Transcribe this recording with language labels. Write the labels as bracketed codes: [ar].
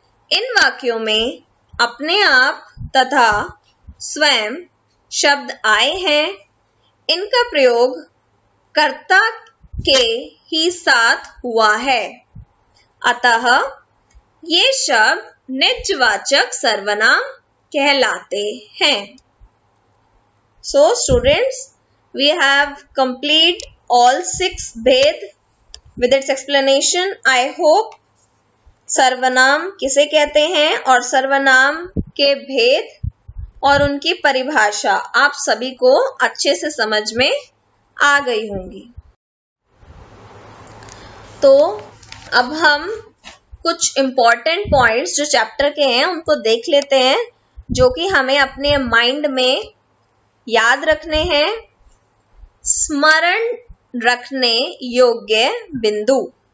[hi] इन वाक्यों में अपने आप तथा स्वयं शब्द आए हैं। इनका प्रयोग कर्ता के ही साथ हुआ है, अतः ये शब्द निजवाचक सर्वनाम कहलाते हैं। [en] So students, we have complete all 6 भेद with its explanation. I hope [hi] सर्वनाम किसे कहते हैं और सर्वनाम के भेद और उनकी परिभाषा आप सभी को अच्छे से समझ में आ गई होंगी। तो अब हम कुछ [en] important points [hi] जो चैप्टर के हैं उनको देख लेते हैं, जो कि हमें अपने माइंड में याद रखने हैं, स्मरण रखने योग्य बिंदु।